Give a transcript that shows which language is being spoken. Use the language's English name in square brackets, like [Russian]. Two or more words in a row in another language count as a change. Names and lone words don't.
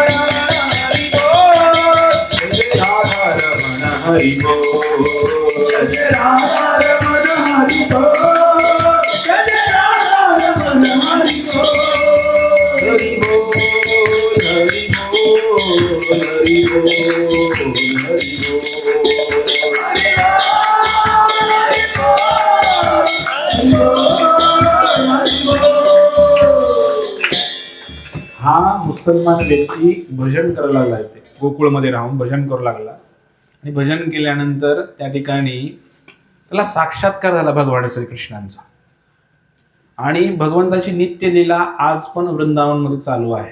[Marathi] हरि बोल, जय राधा रमण हरि बोल, जय राधा रमण हरि बोल, हरि बोल हरि बोल हरि बोल हरि बोल, हरि बोल. हा मुसलमान व्यक्ती भजन करायला लागला. ते गोकुळमध्ये राहून भजन करू लागला. आणि भजन केल्यानंतर त्या ठिकाणी त्याला साक्षात्कार झाला भगवान श्रीकृष्णांचा. आणि भगवंताची नित्य लीला आज पण वृंदावनमध्ये चालू आहे.